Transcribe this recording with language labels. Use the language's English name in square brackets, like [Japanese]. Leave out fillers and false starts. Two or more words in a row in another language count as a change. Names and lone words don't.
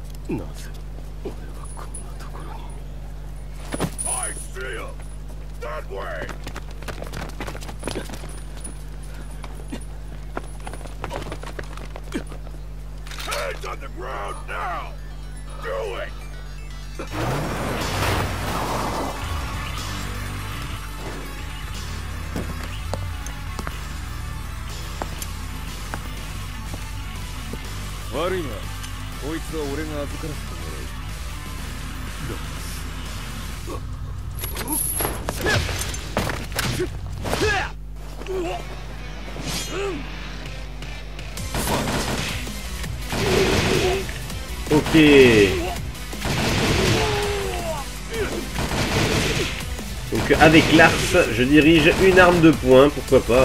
[Japanese] なぜ俺はこんなところに。 [English] I see him! That way! Hands on the ground now! Do it! Worry not. [Japanese] こいつは俺が預からせてもらう。 [French] Ok. Donc avec Lars, je dirige une arme de poing, pourquoi pas.